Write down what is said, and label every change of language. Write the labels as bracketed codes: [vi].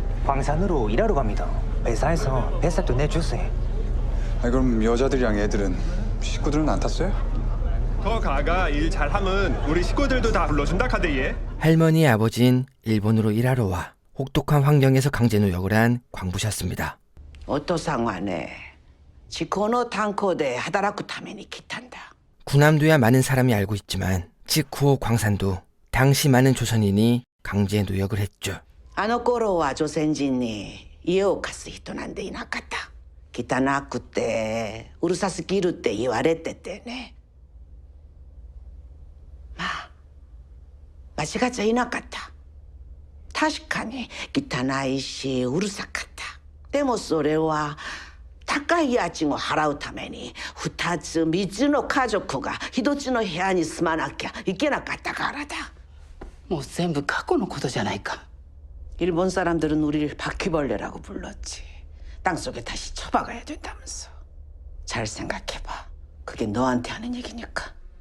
[ko] 광산으로 일하러 갑니다. 회사에서 회사도 내주세요. 아니, 그럼 여자들이랑 애들은 식구들은 안 탔어요? 더 가가 일 잘하면 우리 식구들도 다 불러준다 카드예. 할머니의 아버지인 일본으로 일하러 와 혹독한 환경에서 강제노역을 한 광부셨습니다. [ja] お父さんはね、地高の炭鉱で働くために来たんだ。 [ko] 군함도야 많은 사람이 알고 있지만 지쿠오 광산도 당시 많은 조선인이 강제노역을 했죠. [ja] あの頃は朝鮮人に家を貸す人なんていなかった。汚くてうるさすぎるって言われててね。まあ間違っちゃいなかった。確かに汚いしうるさかった。でもそれは高い家賃を払うために2つ3つの家族が1つの部屋に住まなきゃいけなかったからだ。もう全部過去のことじゃないか。 [ko] 일본 사람들은 우리를 바퀴벌레라고 불렀지. 땅속에 다시 처박아야 된다면서. 잘 생각해봐. 그게 너한테 하는 얘기니까.